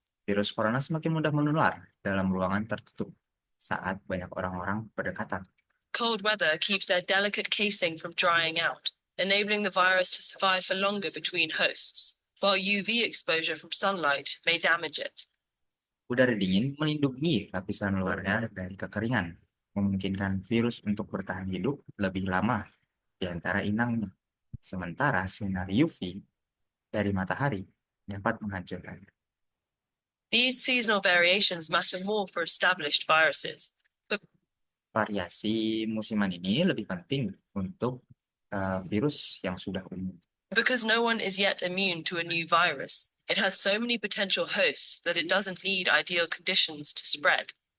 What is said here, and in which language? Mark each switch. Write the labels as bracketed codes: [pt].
[id] Virus corona semakin mudah menular dalam ruangan tertutup saat banyak orang-orang berdekatan. [en] Cold weather keeps their delicate casing from drying out, enabling the virus to survive for longer between hosts, while UV exposure from sunlight may damage it. [id] Udara dingin melindungi lapisan luarnya dari kekeringan, memungkinkan virus untuk bertahan hidup lebih lama di antara inangnya. Sementara sinar UV dari matahari dapat menghancurkan. [en] These seasonal variations matter more for established viruses. [id] Variasi musiman ini lebih penting untuk virus yang sudah umum. [en] Because no one is yet immune to a new virus, it has so many potential hosts that it doesn't need ideal conditions to spread.